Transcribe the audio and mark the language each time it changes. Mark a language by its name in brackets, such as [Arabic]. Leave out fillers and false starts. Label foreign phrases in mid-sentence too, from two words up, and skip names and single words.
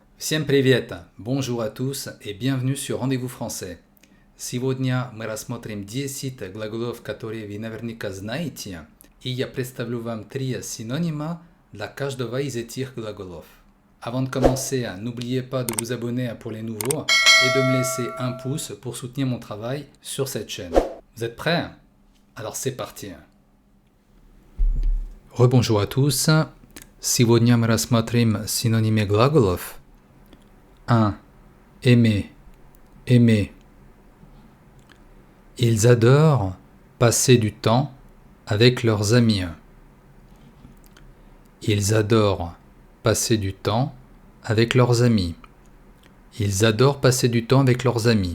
[Russian] Всем привет! [French] Bonjour à tous et bienvenue sur Rendez-vous français. [Russian] Сегодня мы рассмотрим 10 глаголов, которые вы наверняка знаете, и я представлю вам 3 синонима для каждого из этих глаголов. [French] Avant de commencer, n'oubliez pas de vous abonner pour les nouveaux et de me laisser un pouce pour soutenir mon travail sur cette chaîne. Vous êtes prêts? Alors c'est parti! Rebonjour à tous. [Russian] Сегодня мы рассмотрим синонимы глаголов. [French] 1. Aimer, aimer. Ils adorent passer du temps avec leurs amis. Ils adorent passer du temps avec leurs amis. Ils adorent passer du temps avec leurs amis.